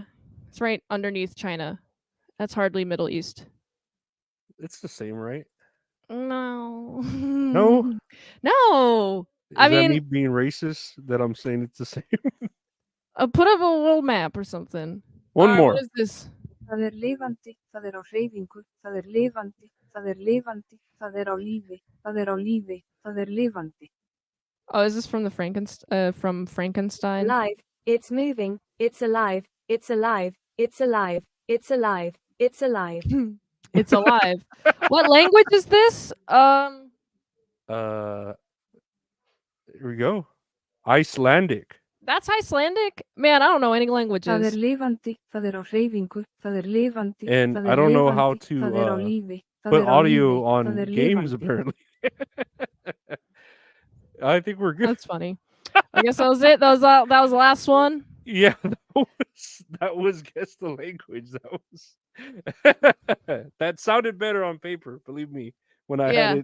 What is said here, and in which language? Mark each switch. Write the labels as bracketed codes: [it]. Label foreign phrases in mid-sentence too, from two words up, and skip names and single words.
[en] It's right underneath China. That's hardly Middle East. It's the same, right? No. No? No. Is I that me mean, being racist that I'm saying it's the same? put up a little map or something. One Alright, more. What is this? [is] Það lifandi, það á hreyfingu, það lifandi, það lifandi, það á lífi, það á lífi, það lifandi. [en] Oh, is this from the Frankenstein? Alive, it's moving, it's alive, it's alive, it's alive, it's alive, it's alive. It's alive. What language is this? Here we go. Icelandic. That's Icelandic? Man, I don't know any [is] Það [en] languages. [is] lifandi, það á hreyfingu, það lifandi, [en] And [is] það [en] I don't know how [is] lifandi, [en] to [is] það á lífi, það [en] put [is] á [en] audio [is] lífi, [en] on [is] það [en] games [is] lifandi. [en] apparently. I think we're good. That's funny. I guess that was it. That was the last one. Yeah, that was guess the language. That sounded better on paper, believe me, when I Yeah.